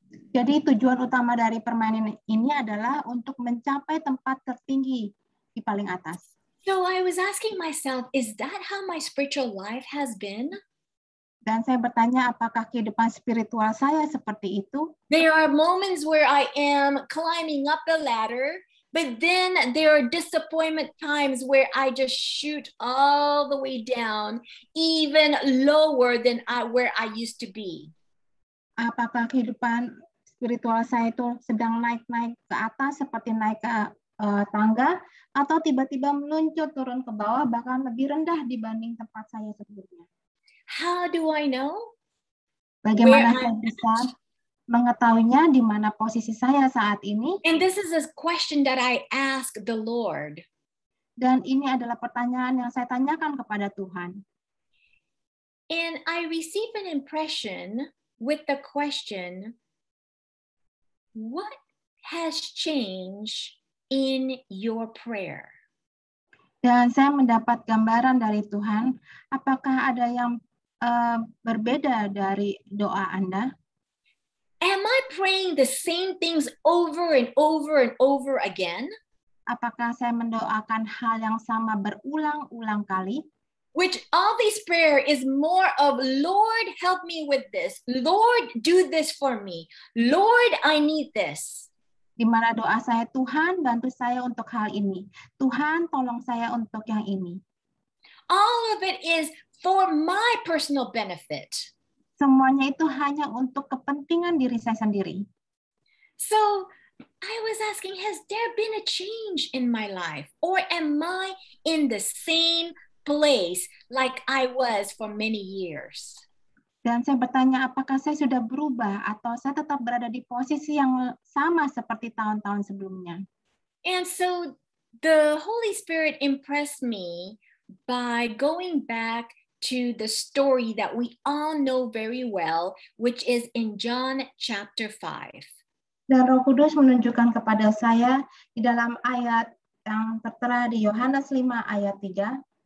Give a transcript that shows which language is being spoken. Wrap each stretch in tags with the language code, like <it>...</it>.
<id>Jadi tujuan utama dari permainan ini adalah untuk mencapai tempat tertinggi di paling atas.</id> <en>So I was asking myself, is that how my spiritual life has been?</en> <id>Dan saya bertanya, apakah kehidupan spiritual saya seperti itu?</id> <en>There are moments where I am climbing up the ladder, but then there are disappointment times where I just shoot all the way down, even lower than where I used to be.</en> <id>Apakah kehidupan spiritual saya itu sedang naik-naik ke atas seperti naik ke tangga, atau tiba-tiba meluncur turun ke bawah bahkan lebih rendah dibanding tempat saya sebelumnya?</id> <en>How do I know?</en> <id>Bagaimana saya bisa mengetahuinya di mana posisi saya saat ini?</id> <en>And this is a question that I ask the Lord.</en> <id>Dan ini adalah pertanyaan yang saya tanyakan kepada Tuhan.</id> <en>And I receive an impression with the question, what has changed in your prayer?</en> <id>Dan saya mendapat gambaran dari Tuhan, apakah ada yang berbeda dari doa Anda?</id> <en>Am I praying the same things over and over and over again?</en> <id>Apakah saya mendoakan hal yang sama berulang-ulang kali?</id> <en>Which all this prayer is more of, Lord, help me with this. Lord, do this for me. Lord, I need this.</en> <id>Di mana doa saya, Tuhan, bantu saya untuk hal ini. Tuhan, tolong saya untuk yang ini.</id> <en>All of it is for my personal benefit.</en> <id>Semuanya itu hanya untuk kepentingan diri saya sendiri.</id> <en>So, I was asking, has there been a change in my life? Or am I in the same place like I was for many years?</en> <id>Dan saya bertanya, apakah saya sudah berubah atau saya tetap berada di posisi yang sama seperti tahun-tahun sebelumnya?</id> <en>And so the Holy Spirit impressed me by going back to the story that we all know very well, which is in John chapter 5.</en> <id>Dan Roh Kudus menunjukkan kepada saya di dalam ayat yang tertera di Yohanes 5 ayat 3.</id>